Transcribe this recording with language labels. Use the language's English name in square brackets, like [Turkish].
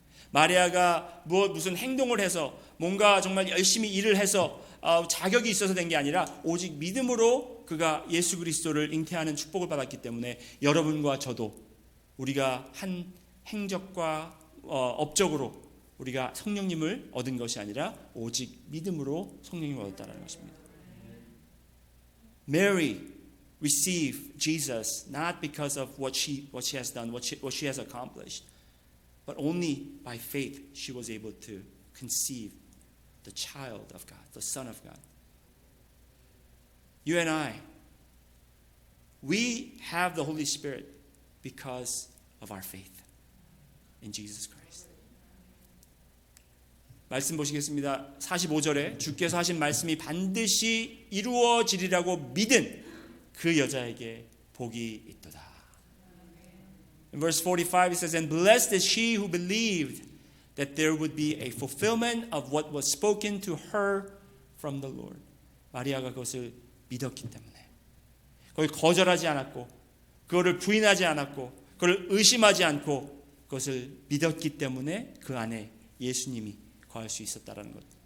[Korean] 마리아가 무슨 행동을 해서 뭔가 정말 열심히 일을 해서 자격이 있어서 된 게 아니라 오직 믿음으로 그가 예수 그리스도를 잉태하는 축복을 받았기 때문에 여러분과 저도 우리가 한 행적과 업적으로 우리가 성령님을 얻은 것이 아니라 오직 믿음으로 성령님을 얻었다는 것입니다. [English] Mary received Jesus not because of what she has done, what she has accomplished, but only by faith she was able to conceive the child of God, the Son of God. You and I, we have the Holy Spirit because of our faith in Jesus Christ. [Korean] 말씀 보시겠습니다. 45절에 주께서 하신 말씀이 반드시 이루어지리라고 믿은 그 여자에게 복이 있도다. [English] In verse 45 it says, And blessed is she who believed that there would be a fulfillment of what was spoken to her from the Lord. [Korean] 마리아가 그것을 믿었기 때문에 그걸 거절하지 않았고 그거를 부인하지 않았고 그걸 의심하지 않고 그것을 믿었기 때문에 그 안에 예수님이 거할 수 있었다라는 것.